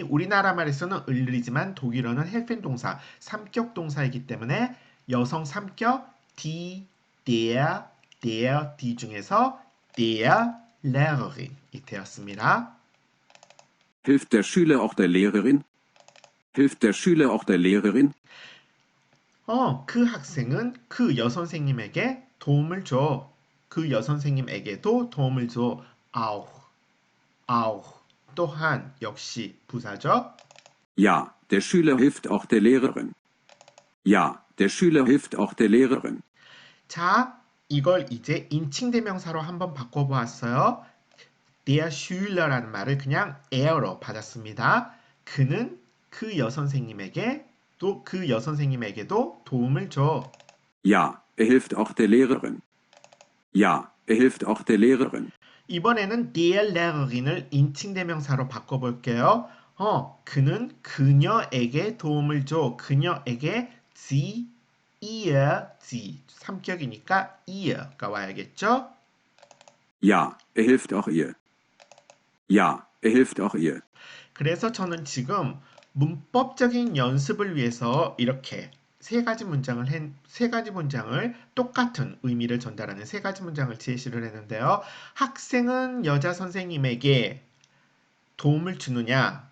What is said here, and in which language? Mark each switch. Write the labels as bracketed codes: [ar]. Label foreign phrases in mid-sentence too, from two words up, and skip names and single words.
[ko] 우리나라 말에서는 을리지만 독일어는 helfen 동사, 3격 동사이기 때문에 여성 3격 [de] die, der, die [ko] 중에서 [de] der Lehrerin [ko] 이 되었습니다. [de] Hilft der Schüler auch der Lehrerin? Hilft der Schüler auch der Lehrerin? [ko] 그 학생은 그 여선생님에게 도움을 줘. 그 여선생님에게도 도움을 줘. auch. 또한 역시 부사죠. [de] Ja, der Schüler hilft auch der Lehrerin. Ja, der Schüler hilft auch der Lehrerin. [ko] 자, 이걸 이제 인칭대명사로 한번 바꿔보았어요. [de] Der Schüler [ko] 라는 말을 그냥 er로 받았습니다. 그는 그 여선생님에게도 도움을 줘. [de] Ja, er hilft auch der Lehrerin. Ja, er hilft auch der Lehrerin. [ko] 이번에는 [de] der Lehrerin [ko] 을 인칭대명사로 바꿔볼게요. 그는 그녀에게 도움을 줘. 그녀에게 [de] sie, sie. [ko] 3격이니까 ihr가 와야겠죠? [de] Ja, er hilft auch ihr. Ja, er hilft auch ihr. [ko] 그래서 저는 지금 문법적인 연습을 위해서 이렇게 세 가지 문장을 똑같은 의미를 전달하는 세 가지 문장을 제시를 했는데요. 학생은 여자 선생님에게 도움을 주느냐?